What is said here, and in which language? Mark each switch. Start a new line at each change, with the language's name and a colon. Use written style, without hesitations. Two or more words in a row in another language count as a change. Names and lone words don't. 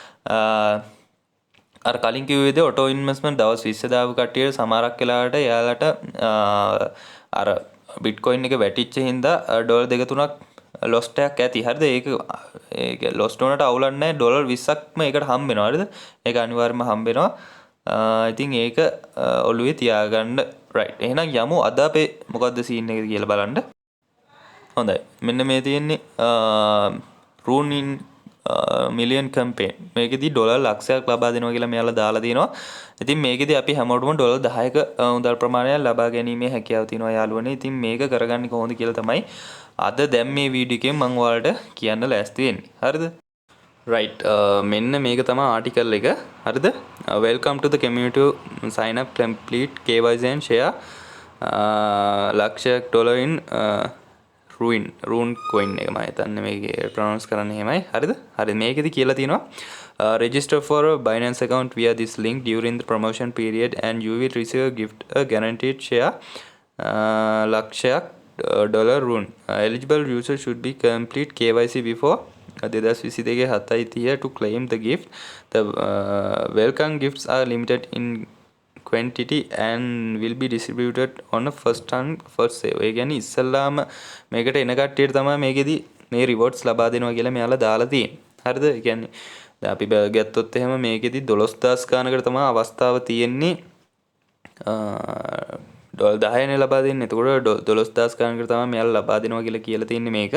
Sinhala: අර කලින් කිව්ව විදිහට
English: auto investment
Sinhala: දවස් 20 දාපු කට්ටියට සමහරක් වෙලාවට එයාලට අර Bitcoin එක වැටිච්ච හින්දා ඩොලර් 2-3ක් lost එකක් ඇති. හරිද? ඒක lost වුණාට අවුලක් නැහැ. ඩොලර් 20ක්ම ඒකට හම්බ වෙනවා. හරිද? ඒක අනිවාර්යයෙන්ම හම්බ වෙනවා. ඉතින් ඒක ඔළුවේ තියාගන්න. right. එහෙනම් යමු අද අපේ මොකද්ද සීන් එක කියලා බලන්න. හොඳයි. මෙන්න මේ තියෙන්නේ
English: rune in million campaign.
Sinhala: මේකෙදි ඩොලර් ලක්ෂයක් ලබා දෙනවා කියලා මෙයාලා දාලා දිනවා. ඉතින් මේකෙදි අපි හැමෝටම ඩොලර් 10ක මුදල් ප්‍රමාණයක් ලබා ගැනීමේ හැකියාව තියෙනවා යාළුවනේ. ඉතින් මේක කරගන්නේ කොහොමද කියලා තමයි අද දැන් මේ වීඩියෝ එකෙන් මම ඔයාලට කියන්න ලෑස්ති වෙන්නේ.
English: හරිද? right
Sinhala: මෙන්න මේක තමයි ආටිකල් එක හරිද
English: welcome to the community sign up complete KYC and share
Sinhala: ලක්ෂයක් ඩොලර්
English: in rune coin
Sinhala: එක මම හිතන්නේ මේකේ
English: pronounce
Sinhala: කරන්න එහෙමයි හරිද හරි මේකෙදි කියලා තියෙනවා
English: register for a Binance account via this link during the promotion period and you will receive a gift a guaranteed share ලක්ෂයක් dollar rune eligible user should be complete KYC before 2022 to claim the gift. The welcome gifts are limited in quantity and will be distributed on a first come first save.
Sinhala: ඒ කියන්නේ ඉස්සල්ලාම මේකට එන කට්ටියට තමයි මේකෙදි මේ rewards ලබා දෙනවා කියලා මෙයාලා දාලා තියෙන්නේ. හරිද? ඒ කියන්නේ දැන් අපි ගත්තොත් එහෙම මේකෙදි 12000 ගානකට තමයි අවස්ථාව තියෙන්නේ. ඩොලර් 10නේ ලබා දෙන්නේ. එතකොට 12000 ගානකට තමයි මෙයාලා ලබා දෙනවා කියලා තියෙන්නේ මේක.